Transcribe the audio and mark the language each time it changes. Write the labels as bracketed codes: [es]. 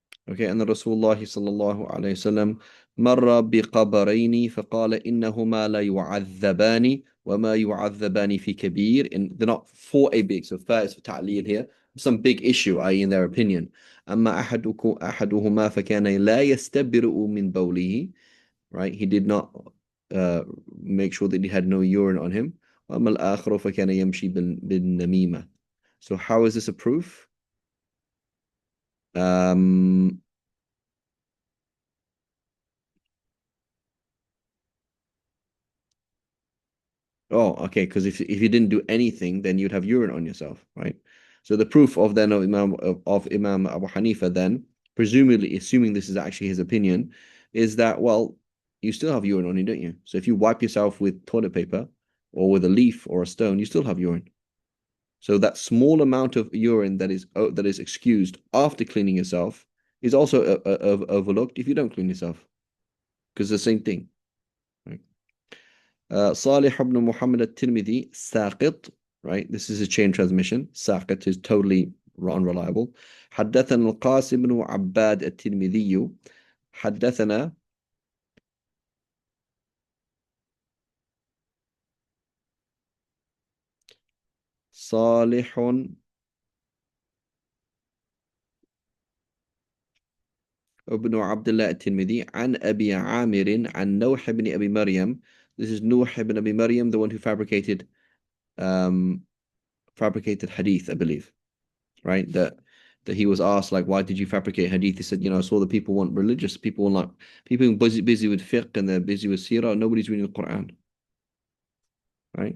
[en] Okay, and [ar] Rasulullah sallallahu alayhi wasallam مر بقبرين فقال إنهما لا يعذبان وما يعذبان في كبير. [en] And they're not for a big, so first for ta'leel here, some big issue, i.e. in their opinion. [ar] أما أحدهما فكان لا يستبرئ من بوله, right? [en] He did not make sure that he had no urine on him. [ar] وأما الآخر فكان يمشي بالنميمة. [en] So how is this a proof? Um, oh, okay, because if you didn't do anything, then you'd have urine on yourself, right? So the proof of then of Imam Abu Hanifa then, presumably assuming this is actually his opinion, is that well, you still have urine on you, don't you? So if you wipe yourself with toilet paper or with a leaf or a stone, you still have urine. So that small amount of urine that is excused after cleaning yourself is also overlooked if you don't clean yourself, because it's the same thing, right? [ar] صالح بن محمد الترمذي ساقط, right? [en] This is a chain transmission. ساقط is totally unreliable. [ar] حدثنا القاسم بن عباد الترمذي حدثنا صالح ابن عبد الله الترمذي عن أبي عامر عن نوح بن أبي مريم. [en] This is Nuh ibn Abi Maryam, the one who um, fabricated hadith, I believe, right? That he was asked, like, why did you fabricate hadith? He said, I saw the people want religious, people want, like, people busy with fiqh and they're busy with seerah, nobody's reading the Quran, right?